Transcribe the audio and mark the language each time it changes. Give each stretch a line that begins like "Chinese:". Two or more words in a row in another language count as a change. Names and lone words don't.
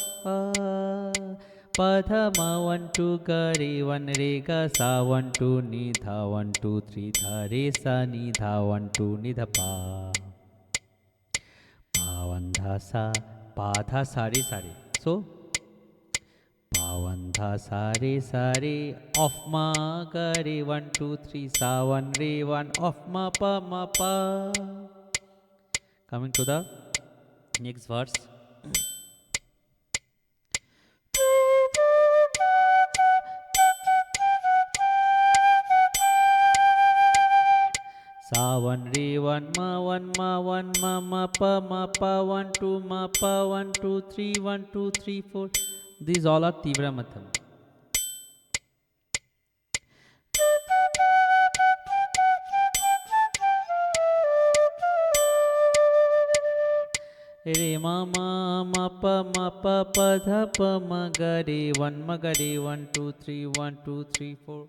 English: pada ma 1 2 ga re 1 re ga sa 1 2 ni dha 1 2 3 dha re sa ni dha 1 2 ni dha pa pavan dha sa pa dha sare sare. So Pawan dha sa re sa re of ma ga re 1 2 3 sa 1 re 1 of ma pa ma pa. Coming to the next verse. Sa 1 re 1 ma 1 ma 1 ma pa 1 2 ma pa 1 2 3 1 2 3 4. These all are Tivra Matham. Re ma pa dha pa ma ga re 1 ma ga re 1 2 3 1 2 3 4.